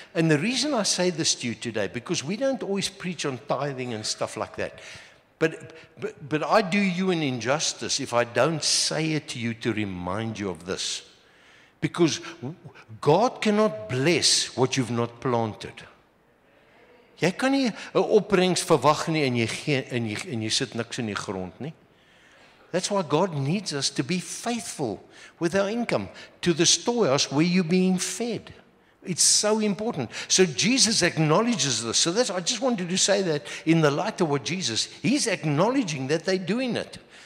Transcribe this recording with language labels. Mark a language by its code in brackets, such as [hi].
[en] And the reason I say this to you today, because we don't always preach on tithing and stuff like that. But I do you an injustice if I don't say it to you to remind you of this. Because God cannot bless what you've not planted. [af] Jy kan nie 'n opbrengs verwag nie en jy sit niks in die grond nie. [en] That's why God needs us to be faithful with our income to the storehouse where you're being fed. It's so important. So Jesus acknowledges this. So I just wanted to say that in the light of what He's acknowledging that they're doing it.